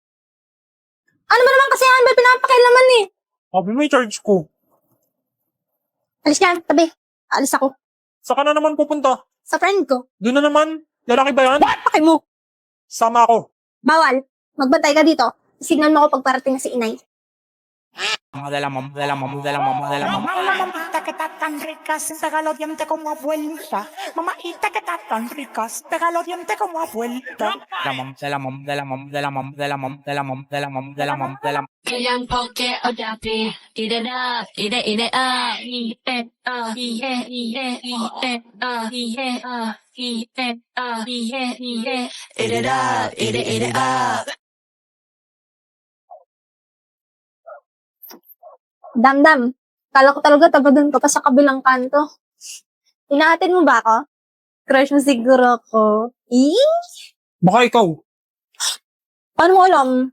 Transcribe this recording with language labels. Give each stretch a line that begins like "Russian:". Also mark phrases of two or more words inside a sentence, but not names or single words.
Filipino: Ano ba naman kasi yan? Ba't pinapakailaman eh? Sabi mo i-charge ko. Alis ka, tabi. Alis ako. Saan ka na naman pupunta? Sa friend ko. Doon na naman. Lalaki ba yan? Paki mo. Sama ako. Bawal. Magbantay ka dito. Signal mo ako pagparating na si inay.
Spanish: Mamita que está tan rica, sin pegar los dientes como abuelita. Mamita que está tan rica, sin pegar los dientes como abuelita. 그냥 포켓 어차피 이래라 이래 이래라 이래
Filipino: Damdam. Kala ko talaga taga-dun ka pa sa kabilang kanto. Inaatin mo ba ako? Crush mo siguro ako. Baka ikaw. Paano mo alam?